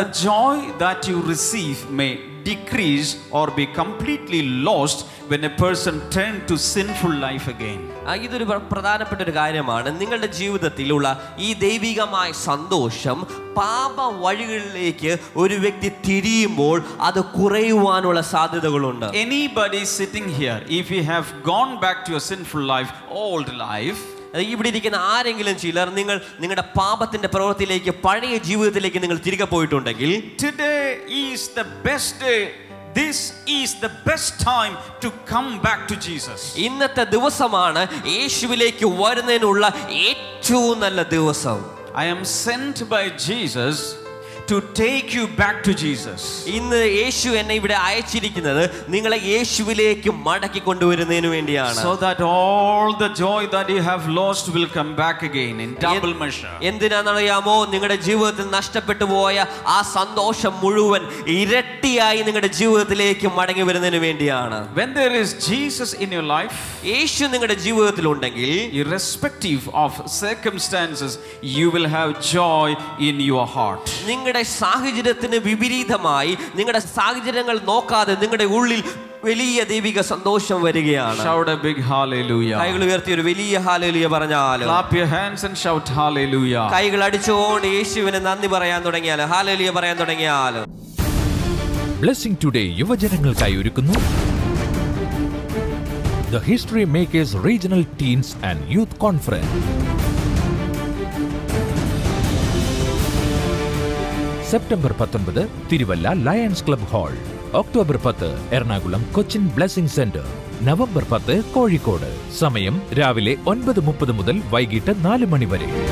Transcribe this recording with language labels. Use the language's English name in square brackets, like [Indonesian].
[English] The joy that you receive may decrease or be completely lost when a person turns to sinful life again. [Malayalam] ഇതൊരു പ്രധാനപ്പെട്ട ഒരു കാര്യമാണ്. നിങ്ങളുടെ ജീവിതത്തിലുള്ള ഈ ദൈവികമായ സന്തോഷം പാപ വഴികളിലേക്ക് ഒരു വ്യക്തി തിരിയുമ്പോൾ അത് കുറയുവാനുള്ള സാധ്യതകളുണ്ട്. [English] Anybody sitting here, if you have gone back to your sinful life, old life, [Malayalam] ഇവിടെ ഇരിക്കുന്ന ആരെങ്കിലും ചിലർ നിങ്ങളുടെ പാപത്തിന്റെ പ്രവൃത്തിയിലേക്ക്, പഴയ ജീവിതത്തിലേക്ക് നിങ്ങൾ തിരികെ പോയിട്ടുണ്ടെങ്കിൽ, [English] today is the best day. This is the best time to come back to Jesus. [Malayalam] ഇന്നത്തെ ദിവസമാണ് യേശുവിലേക്ക് വരുന്നതിനുള്ള ഏറ്റവും നല്ല ദിവസം. [English] I am sent by Jesus to take you back to Jesus. [Malayalam] ഇന്ന് യേശു എന്നെ ഇവിടെ അയച്ചിരിക്കുന്നത് നിങ്ങളെ യേശുവിലേക്ക് മടക്കി കൊണ്ടുവരുന്നതിന് വേണ്ടിയാണ്. [English] So that all the joy that you have lost will come back again in double measure. [Malayalam] എന്തിനാണെന്നറിയാമോ? നിങ്ങളുടെ ജീവിതത്തിൽ നഷ്ടപ്പെട്ടു പോയ ആ സന്തോഷം മുഴുവൻ ഇരട്ടിയായി നിങ്ങളുടെ ജീവിതത്തിലേക്ക് മടങ്ങി വരുന്നതിന് വേണ്ടിയാണ്. [English] When there is Jesus in your life, [Malayalam] യേശു നിങ്ങളുടെ ജീവിതത്തിൽ ഉണ്ടെങ്കിൽ, [English] irrespective of circumstances, you will have joy in your heart. [Malayalam] നിങ്ങളുടെ സാഹചര്യത്തിന് വിപരീതമായി, നിങ്ങളുടെ സാഹചര്യങ്ങൾ നോക്കാതെ നിങ്ങളുടെ ഉള്ളിൽ വലിയ ദൈവിക സന്തോഷം വരികയാണ്. [English] Shout a big hallelujah. [Malayalam] കൈകൾ ഉയർത്തി ഒരു വലിയ ഹല്ലേലൂയ പറഞ്ഞാലോ? [English] Clap your hands and shout hallelujah. [Malayalam] കൈകൾ അടിച്ചുകൊണ്ട് യേശുവിനെ നന്ദി പറയാൻ തുടങ്ങിയാലോ? ഹല്ലേലൂയ പറയാൻ തുടങ്ങിയാലോ? ബ്ലെസ്സിംഗ് ടുഡേ യുവജനങ്ങൾക്കായി ഒരുക്കുന്നു The History Makers Regional Teens and Youth Conference. September 19 Thiruvalla lions club hall, October 10 Ernakulam Cochin blessing centre, November 10 Kozhikode. സമയം രാവിലെ 9:30 മുതൽ വൈകിട്ട് 4 മണി വരെ.